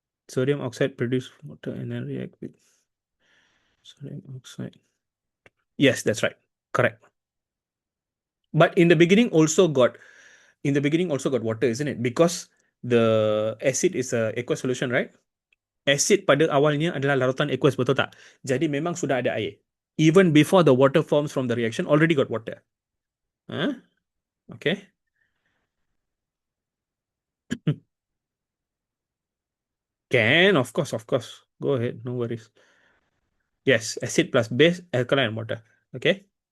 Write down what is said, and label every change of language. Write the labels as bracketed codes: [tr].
[en] Sodium oxide produce water and then react with sodium oxide. Yes, that's right. Correct. But in the beginning also got water, isn't it? Because the acid is a aqueous solution, right? [ms] Acid pada awalnya adalah larutan aqueous, betul tak? Jadi memang sudah ada air. [en] Even before the water forms from the reaction, already got water. Huh? Okay. Can, of course, of course. Go ahead, no worries. Yes, acid plus base, alkaline and water. Okay.